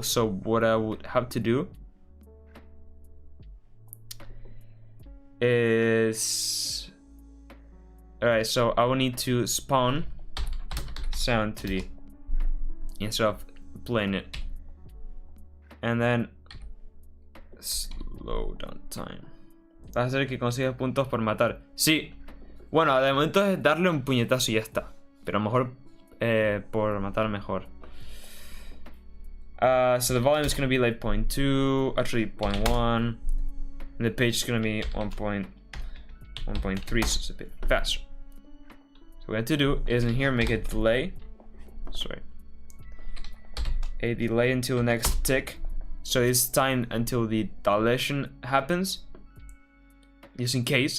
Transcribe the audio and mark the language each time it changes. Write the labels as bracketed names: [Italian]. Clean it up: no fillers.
[English] So what I would have to do is, alright, so I will need to spawn sound 2D instead of playing it, and then slow down time. [Spanish] Va a hacer que consigas puntos por matar. Sí, bueno, de momento es darle un puñetazo y ya está, pero a lo mejor por matar mejor. [English] So the volume is going to be like 0.2, actually 0.1, and the pitch is going to be 1.3, so it's a bit faster. So what we have to do is in here make a delay, a delay until the next tick, so it's timed until the dilation happens, just in case.